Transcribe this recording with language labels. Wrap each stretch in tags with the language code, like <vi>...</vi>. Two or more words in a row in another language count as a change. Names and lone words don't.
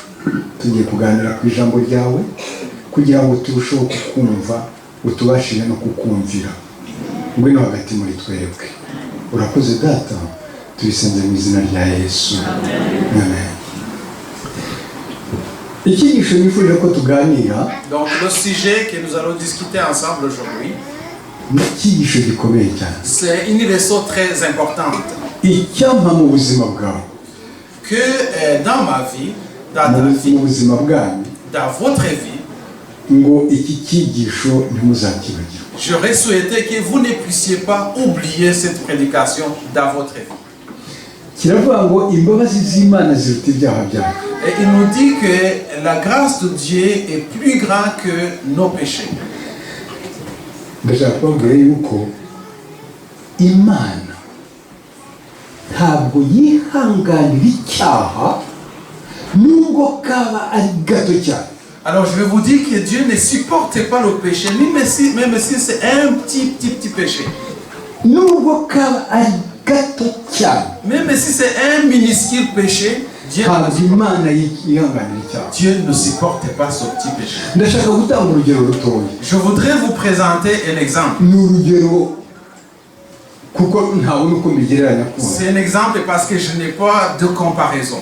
<rw>Tugiye kuganira ku ijambo ryawe kugira ngo turusheho kukumva, utubashije no kukumvira. Ngwino hagati muri twebwe. Urakoze Data, tubisenze mu izina rya Yesu. Amen. Icyigisho nifuje ko tuganira,</rw> <fr>Donc le sujet que nous allons discuter ensemble aujourd'hui,</fr> <rw>ni icyigisho gikomeye cyane.</rw> <fr>c'est une leçon très importante.</fr> <rw>Icyampa mu buzima bwawe,</rw> <fr>Que dans ma vie, dans ta</fr> <rw>mu</rw> <fr>vie,</fr> <rw>buzima bwanyu,</rw> <fr>dans votre vie,</fr> <rw>ngo iki cyigisho ntimuzakibagirwe.</rw> <fr>j'aurais souhaité que vous ne puissiez pas oublier cette prédication dans votre vie.</fr> <rw>Kiravuga ngo imbabazi z'Imana ziruta ibyaha byacu.</rw> <fr>Et il nous dit que la grâce de Dieu est plus grande que nos péchés.</fr> <rw>Ndashaka kubabwira yuko Imana ntabwo yihanganira icyaha nubwo kaba ari gato cyane.</rw> <fr>Alors je vais vous dire que Dieu ne supporte pas le péché, même si c'est un petit péché.</fr> <rw>Nubwo kaba ari gato cyane.</rw> <fr>Même si c'est un minuscule péché, Dieu ne supporte pas ce petit péché. Je voudrais vous présenter un exemple. C'est un exemple parce que je n'ai pas de comparaison.</fr>